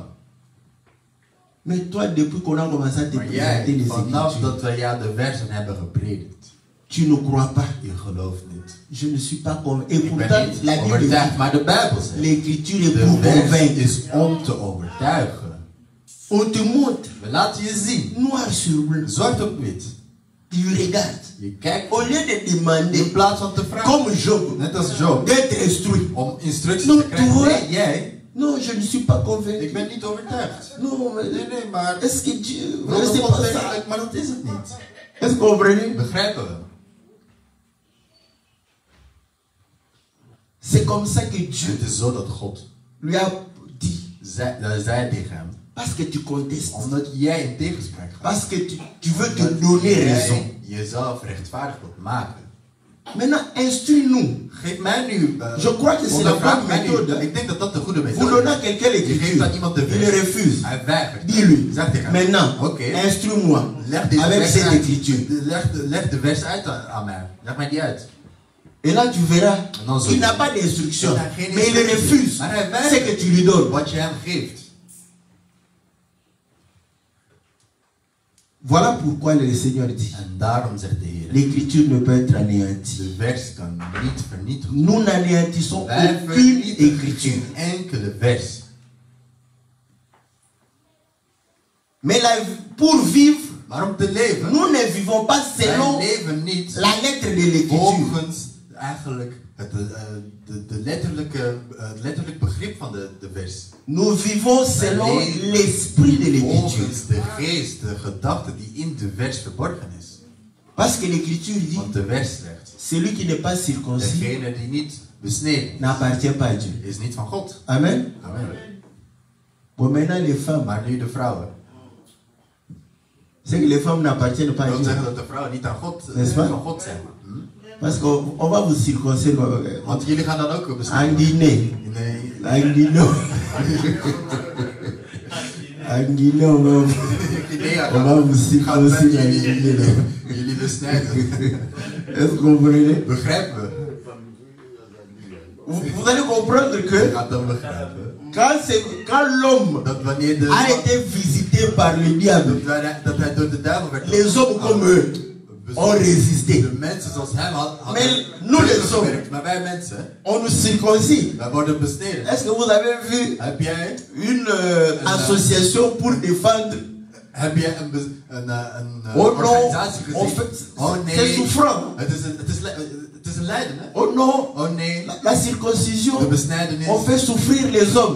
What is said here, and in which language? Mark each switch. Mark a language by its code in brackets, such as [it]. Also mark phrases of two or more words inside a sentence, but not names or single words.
[fr] Mais toi, depuis qu'on a commencé à te [nl] Maar [fr] présenter [nl] jij, [fr] les [nl] vanaf [fr] écritures, [nl] dat we jou de versen hebben gepredikt, [fr] tu ne crois pas. [nl] je gelooft niet. [fr] Je ne suis pas convaincu. Et [nl] Ik ben [fr] pourtant, [nl] niet [fr] la Bible [nl] overtuigd, [fr] dit, [nl] maar de Bijbel zegt, [fr] l'écriture est [nl] de [fr] pour [nl] vers [fr] convaincre. [nl] is om te overtuigen. [fr] On te montre, [nl] We laten je zien, [fr] noir sur blanc. [nl] zwart op wit. [fr] Tu regardes. [nl] Je kijkt [fr] Au lieu de demander, [nl] in plaats van te vragen, [fr] comme Job, [nl] net als Job, [fr] d'être instruit. [nl] om instructies [fr] Non, [nl] te krijgen. [fr] tu vois. [nl] Nee, jij, [fr] Non, je ne suis pas [nl] ik [fr] convaincu. [nl] ben niet overtuigd. [fr] Non, mais [nl] Nee, maar [fr] est-ce que Dieu... [nl] wel [fr] C'est [nl] God [fr] pas ça. [nl] werkelijk, maar dat is het niet. [fr] Est-ce que vous comprenez? [nl] Begrijpen we? [fr] C'est comme ça que Dieu [nl] Het is zo dat God [fr] lui a dit. [nl] zei tegen hem, [fr] Parce que tu contestes. [nl] omdat jij in tegenspraak gaat. [fr] Parce que tu veux te donner raison. [nl] jezelf rechtvaardig wilt maken. [fr] Maintenant, instruis-nous. [nl] Geef mij nu. [fr] Je crois que c'est la bonne méthode. [nl] Ik denk dat dat de goede [fr] Vous [nl] methode [fr] donnez à [nl] is. [fr] quelqu'un [nl] Je geeft [fr] l'écriture. [nl] aan iemand de [fr] Il [nl] vers. [fr] refuse. [nl] Hij weigert. [fr] Dis-lui. [nl] Zeg tegen hem. [fr] Maintenant, [nl] Oké. [fr] instruis-moi [nl] Leg deze [fr] avec [nl] vers [fr] cette [nl] uit. [fr] écriture. [nl] Leg de vers uit aan mij. Leg mij die uit. [fr] Et là, tu verras, Non, il n'a pas d'instruction. Il n'a geen Mais il [nl] instructie. [fr] refuse [nl] Maar hij [fr] ce que tu lui donnes. [nl] Wat je hem geeft. [fr] Voilà pourquoi le Seigneur dit, [nl] En daarom zegt de Heer. [fr] l'écriture ne peut être anéantie. [nl] De vers kan niet vernietigd. [fr] Nous n'anéantissons [nl] Wij [fr] aucune [nl] vernietigen [fr] écriture. [nl] geen enkele vers. [fr] Mais pour vivre, [nl] Maar om te leven, [fr] nous ne vivons pas [nl] wij [fr] selon [nl] leven niet [fr] la lettre de l'écriture. [nl] volgens eigenlijk het letterlijk begrip van de vers. [fr] Nous vivons selon l'esprit de l'écriture. [nl] Volgens de geest, de gedachte die in de vers verborgen is. [fr] Parce que l'écriture dit, [nl] Want de vers zegt, [fr] celui qui n'est pas circoncis [nl] degene die niet besneden [fr] n'appartient pas à Dieu. [nl] is niet van God. [fr] Amen. [nl] Amen. [fr] Bon, maintenant les femmes, [nl] Maar nu de vrouwen. [fr] c'est que les femmes n'appartiennent pas à [nl] Dat wil [fr] Dieu. [nl] zeggen dat de vrouwen niet aan God, [fr] N'est-ce pas? [nl] van God zijn. [fr] Parce qu'on va vous circoncire [nl] Want jullie gaan dan ook [fr] en [nl] besneden. [fr] Guinée. [nl] Nee. [fr] En Guinée. En Guinée, on va vous circoncire en Guinée. [nl] Jullie besnijden. [fr] Est-ce que vous comprenez? [nl] Begrijpen we? [fr] Vous allez comprendre [nl] Je [fr] que [nl] gaat dan begrijpen. [fr] quand l'homme [nl] Dat wanneer de [fr] a été visité par le diable, [nl] dat hij door de duivel werd. [fr] les hommes comme eux ont résisté. [nl] De mensen zoals hem hadden. [fr] Mais nous les hommes, [nl] Maar wij mensen, [fr] on nous circoncis. [nl] wij worden besneden. [fr] Est-ce que vous avez vu [nl] Heb jij [fr] une association pour défendre? [nl] Heb je een [fr] Oh [nl] organisatie [fr] non, [nl] gezien? Oh [fr] c'est [nl] nee, [fr] souffrant. [nl] het is een lijden, hè? [fr] Oh non, [nl] Oh nee, [fr] la circoncision, [nl] de besnijdenis. [fr] on fait souffrir les hommes.